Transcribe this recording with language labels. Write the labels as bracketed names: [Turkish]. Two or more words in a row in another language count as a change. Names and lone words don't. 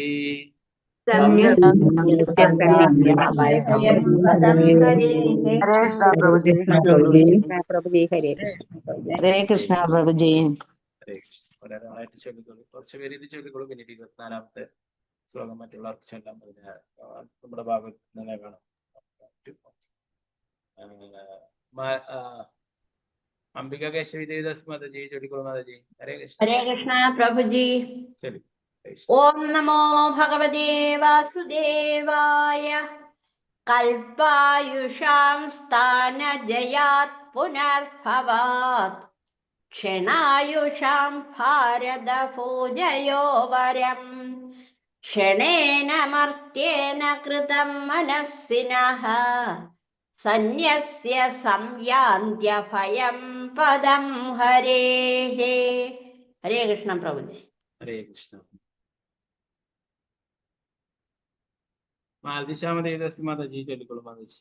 [Malayalam] ഹരേ കൃഷ്ണ പ്രഭുജി. ഒരാളായിട്ട് ചൊല്ലിക്കോളൂ. കുറച്ച് പേര് ഇത് ചൊല്ലിക്കോളൂ. പിന്നീട് 24-ാമത്തെ ശ്ലോകം മറ്റുള്ളവർക്ക് ചൊല്ലാൻ നമ്മുടെ ഭാഗത്ത് തന്നെ കാണാം. [Hindi] अंबिका केशवी देवदास माता जी, चोटिकोल माता जी. हरे कृष्ण [Sanskrit] प्रभुजी. ओम नमो भगवते वासुदेवाय. कल्पायुषां स्थानजयात् पुनर्भवात् क्षणायुषां भारत पूजयो वरं क्षणेन मर्त्येन कृतं मनस्सिनः സന്യസ്യ സംയാന്ത്യ ഭയം പദം ഹരേ. [Malayalam] ഹരേ കൃഷ്ണ പ്രഭുജി. ഹരേ കൃഷ്ണ. മാലതിശാമദേവദാസി മാതാജി, ചൊല്ലിക്കോളൂ മാതാജി.